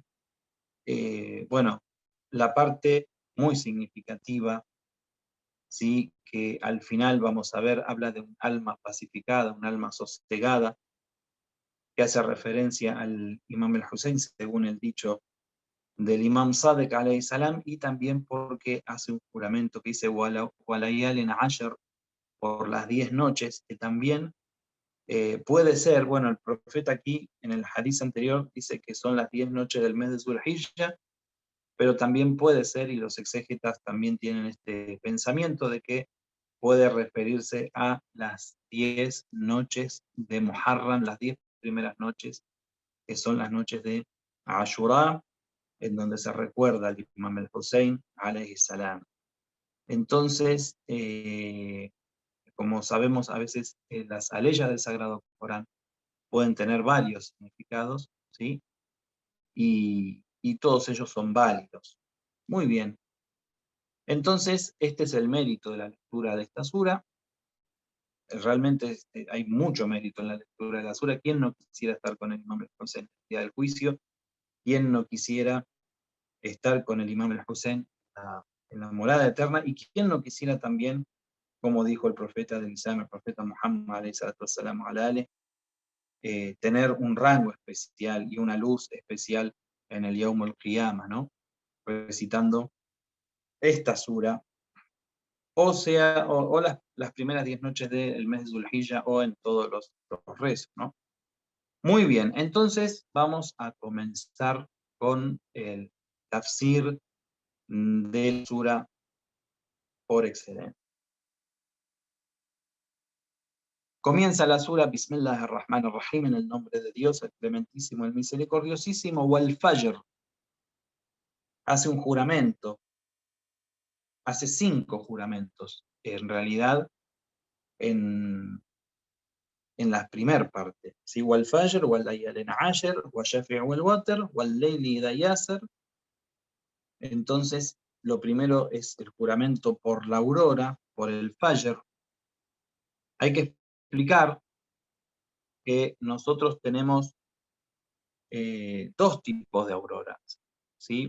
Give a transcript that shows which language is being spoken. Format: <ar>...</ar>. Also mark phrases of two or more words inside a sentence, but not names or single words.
<es>Bueno, la parte muy significativa, ¿sí?, que al final vamos a ver, habla de un alma pacificada, un alma sosegada, que hace referencia al imam al-Hussein, según el dicho del imam Sadiq</es> <ar>عليه السلام,</ar> <es>y también porque hace un juramento que dice</es> <ar>وليال عشر,</ar> <es>por las 10 noches, que también puede ser, bueno, el profeta aquí en el hadith anterior dice que son las 10 noches del mes de Zulhijja, pero también puede ser, y los exégetas también tienen este pensamiento de que puede referirse a las 10 noches de Muharram, las 10 primeras noches, que son las noches de Ashura, en donde se recuerda al imam al-Hussein</es> <ar>عليه السلام.</ar> <es>Entonces, como sabemos, a veces las aleyas del Sagrado Corán pueden tener varios significados, ¿sí? Y todos ellos son válidos. Muy bien. Entonces, este es el mérito de la lectura de esta sura. Realmente hay mucho mérito en la lectura de la sura. ¿Quién no quisiera estar con el imam al-Hussein en el día del juicio? ¿Quién no quisiera estar con el imam al-Hussein en la morada eterna? ¿Y quién no quisiera también, como dijo el profeta del Islam, el profeta Muhammad</es> <ar>عليه الصلاة والسلام,</ar> <es>tener un rango especial y una luz especial en el</es> <ar>يوم القيامة,</ar> <es>¿no?, recitando esta sura, o sea, o las primeras 10 noches del mes de Zulhijja, o en todos los rezos, ¿no? Muy bien, entonces vamos a comenzar con el tafsir de la sura por excelencia. Comienza la sura</es> <ar>بسم الله الرحمن الرحيم,</ar> <es>en el nombre de Dios, el clementísimo, el misericordiosísimo.</es> <ar>والفجر,</ar> <es>hace un juramento, hace 5 juramentos, en realidad, en la primera parte. ¿Sí?</es> <ar>والفجر وليال عشر والشفع والوتر والليل إذا يسر.</ar> <es>Entonces, lo primero es el juramento por la aurora, por el Fajr. Hay que explicar que nosotros tenemos 2 tipos de auroras, ¿sí?</es>